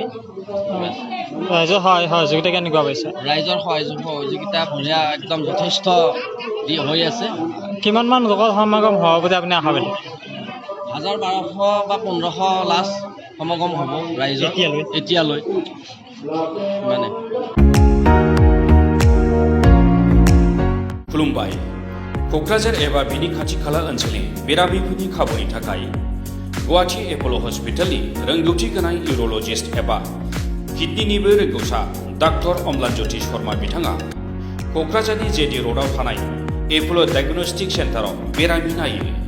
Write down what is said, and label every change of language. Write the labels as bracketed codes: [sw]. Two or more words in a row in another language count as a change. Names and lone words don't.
[as] ৰাইজৰ সহযোগিতা কেনেকুৱা পাইছে? ৰাইজৰ সহযোগিতা বঢ়িয়া, একদম যথেষ্ট হৈ আছে। কিমানমান লোকৰ সমাগম হ'ব বুলি আপুনি আশা কৰে? ১,১২০০ বা ১৫০০ লাষ্ট সমাগম হ'ব ৰাইজৰ এতিয়ালৈ মানে। [brx] खुलुमबाय। क'क्राझार एबा बिनि खाथि खाला ओनसोलनि बेरामिफोरनि खाबुनि थाखाय गुवाहाटी एप'ल' हस्पिटालनि रोंगौथि गोनां इउर'लजिस्ट एबा किडनिनिबो रोंगौसा डाक्टर अम्लानज्योति शर्मा बिथाङा क'क्राझारनि जेडि र'डआव थानाय एप'ल' डायग्नोस्टिक सेन्टाराव बेरामि नायो।